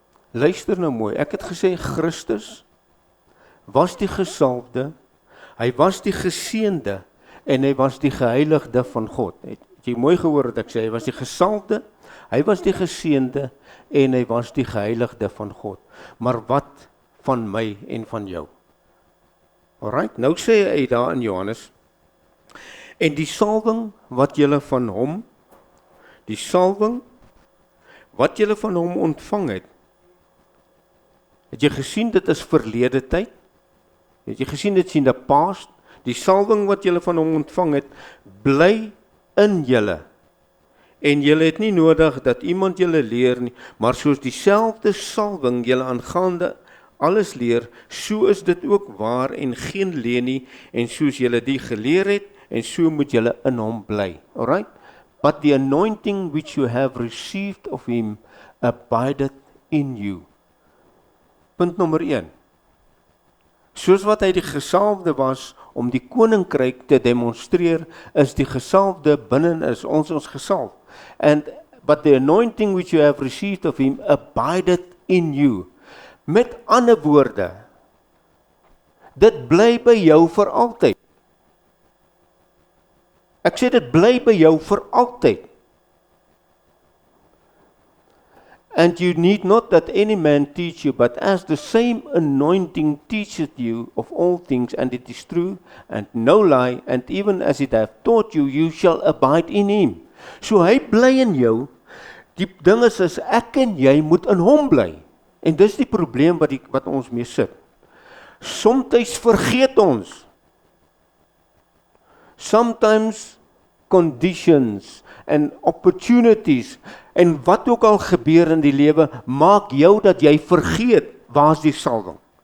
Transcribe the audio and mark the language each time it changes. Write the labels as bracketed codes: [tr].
[af] Luister nou mooi, ek het gesê Christus was die gesalfde, hy was die geseënde en hy was die geheiligde van God. Het jy mooi gehoor wat ek sê, hy was die gesalfde, hy was die geseënde en hy was die geheiligde van God. Maar wat van my en van jou? Alright, nou sê hy daar in Johannes, en die salwing wat julle van hom, die salwing wat julle van hom ontvang het jy gesien dit is verlede tyd? Het jy gesien dit is [en] in the past? [af] Die salwing wat julle van hom ontvang het, bly in julle. En julle het nie nodig dat iemand julle leer nie, maar soos dieselfde salwing julle aangaande alles leer, so is dit ook waar en geen leuen nie, en soos julle die geleer het, en so moet julle in hom bly. Alright? [en] But the anointing which you have received of him abideth in you. [af] Punt nommer 1. Soos wat hy die gesalfde was om die koninkryk te demonstreer, is die gesalfde binne is ons gesalf. [en] But the anointing which you have received of him abideth in you. [af] Met ander woorde, dit bly by jou vir altyd. Ek sê dit bly by jou vir altyd. [en] And you need not that any man teach you, but as the same anointing teacheth you of all things, and it is true, and no lie, and even as it hath taught you, you shall abide in him. [af] So hy bly in jou, die ding is ek en jy moet in hom bly. En dis die probleem wat ons mee sit. Sometimes vergeet ons. [en] Sometimes conditions and opportunities [af] en wat ook al gebeur in die lewe, maak jou dat jy vergeet waar is die salwing.